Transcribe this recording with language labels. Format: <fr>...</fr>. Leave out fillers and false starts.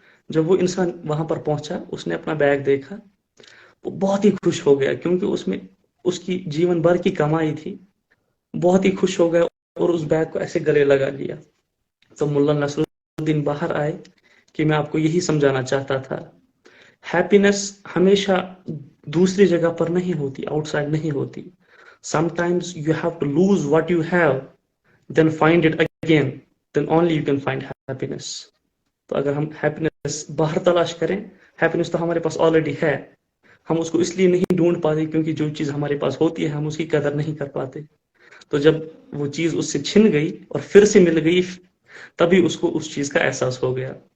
<ur>جب وہ انسان وہاں پر پہنچا, اس نے اپنا بیگ دیکھا, وہ بہت ہی خوش ہو گیا کیونکہ اس میں اس کی جیون بھر کی کمائی تھی. بہت ہی خوش ہو گیا اور اس بیگ کو ایسے گلے لگا لیا. تو ملا نصر الدین باہر آئے کہ میں آپ کو یہی سمجھانا چاہتا تھا, ہیپینس ہمیشہ دوسری جگہ پر نہیں ہوتی, آؤٹ سائڈ نہیں ہوتی.</ur> <en>Sometimes you have to lose what you have then find it again, then only you can find happiness.</en> <ur>تو اگر ہم ہیپینس باہر تلاش کریں, ہیپینس تو ہمارے پاس آلریڈی ہے, ہم اس کو اس لیے نہیں ڈھونڈ پاتے کیونکہ جو چیز ہمارے پاس ہوتی ہے ہم اس کی قدر نہیں کر پاتے. تو جب وہ چیز اس سے چھن گئی اور پھر سے مل گئی, تبھی اس کو اس چیز کا احساس ہو گیا.</ur>